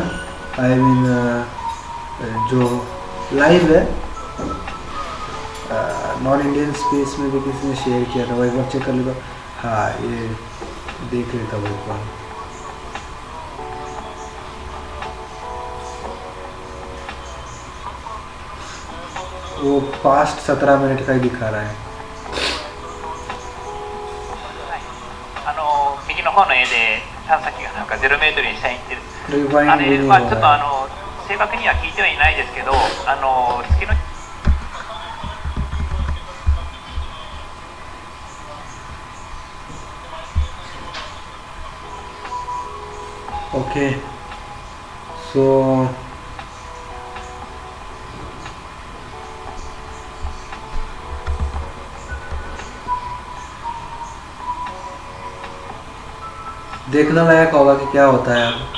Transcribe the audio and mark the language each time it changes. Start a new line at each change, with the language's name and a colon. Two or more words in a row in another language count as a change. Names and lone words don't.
English: I mean
Hindi: जो लाइव है
English: non Indian space
Hindi: में भी किसी ने शेयर किया था, वो एक बार चेक कर लेगा। हाँ ये देख लेता वो एक बार। वो पास्ट 17 मिनट का ही दिखा रहा है।
Japanese: 右の方の絵で探査機がなんか0メートルに下に行ってる。 Rewind あれ、 video まあちょっと है। 正確には聞いてはいないですけど、月の
English: OK so
Hindi: देखना लायक होगा कि क्या होता है।